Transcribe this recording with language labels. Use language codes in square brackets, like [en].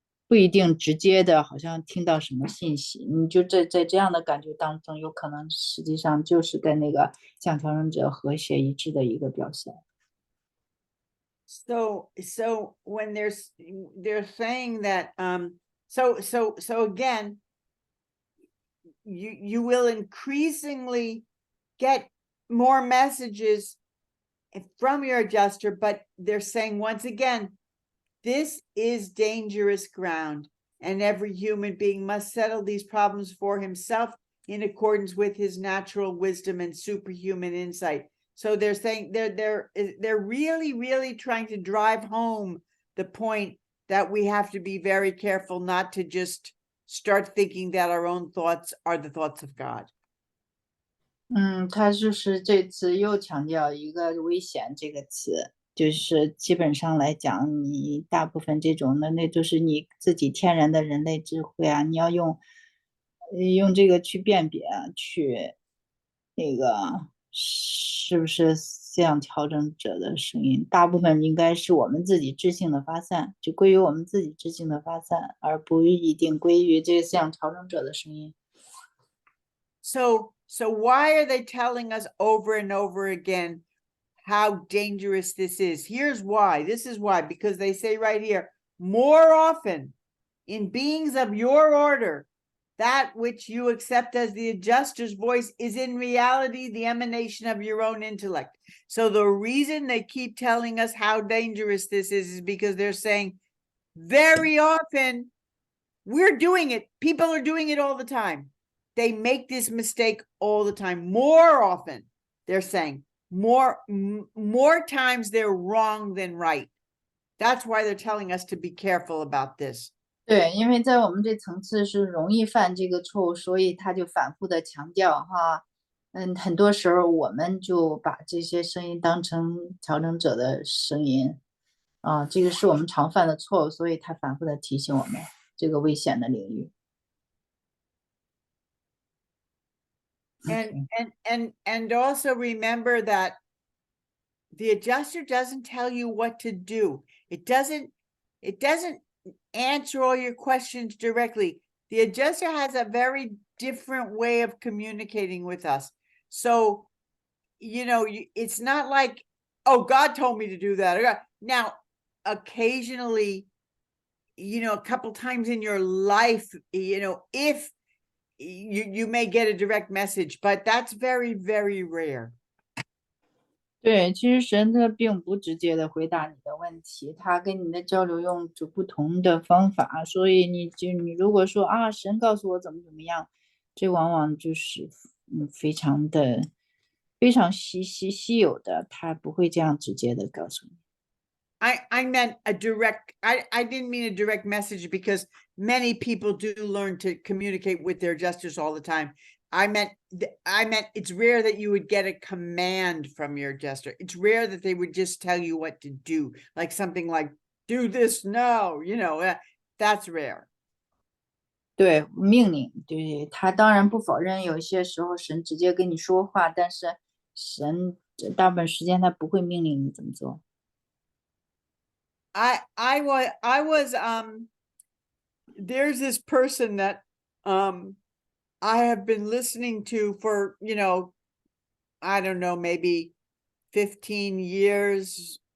[zh] 不一定直接的好像听到什么信息，你就在这样的感觉当中，有可能实际上就是跟那个向调整者和谐一致的一个表现。 [en] So when they're saying that so again, you will increasingly get more messages from your adjuster, but they're saying once again, this is dangerous ground, and every human being must settle these problems for himself in accordance with his natural wisdom and superhuman insight. So they're saying they're really trying to drive home the point that we have to be very careful not to just start thinking that our own thoughts are the thoughts of God. [zh] 他就是这次又强调一个危险这个词，就是基本上来讲，你大部分这种的，那就是你自己天然的人类智慧啊，你要用这个去辨别啊，去那个是不是思想调整者的声音，大部分应该是我们自己知性的发散，就归于我们自己知性的发散，而不一定归于这个思想调整者的声音。 [en] So why are they telling us over and over again how dangerous this is? Here's why. This is why, because they say right here, more often in beings of your order, that which you accept as the adjuster's voice is in reality the emanation of your own intellect. So the reason they keep telling us how dangerous this is because they're saying very often we're doing it. People are doing it all the time. They make this mistake all the time. More often, they're saying, more times they're wrong than right. That's why they're telling us to be careful about this. [zh] 对，因为在我们这层次是容易犯这个错误，所以他就反复的强调哈，很多时候我们就把这些声音当成调整者的声音，这个是我们常犯的错误，所以他反复的提醒我们这个危险的领域。 [en] And also remember that the adjuster doesn't tell you what to do. It doesn't answer all your questions directly. The adjuster has a very different way of communicating with us. So, it's not like, oh, God told me to do that. Now, occasionally, a couple times in your life, if you may get a direct message, but that's very, very rare. [zh] 对，其实神他并不直接的回答你的问题，他跟你的交流用着不同的方法，所以你如果说神告诉我怎么样，这往往就是非常稀有的，他不会这样直接的告诉你。 [en] I meant a direct, I didn't mean a direct message because many people do learn to communicate with their adjusters all the time. I meant it's rare that you would get a command from your adjuster. It's rare that they would just tell you what to do, like something like, do this now, that's rare. [zh] 对，命令，对，他当然不否认有些时候神直接跟你说话，但是神大部分时间他不会命令你怎么做。 [en] I was there's this person that I have been listening to for, I don't know, maybe 15 years.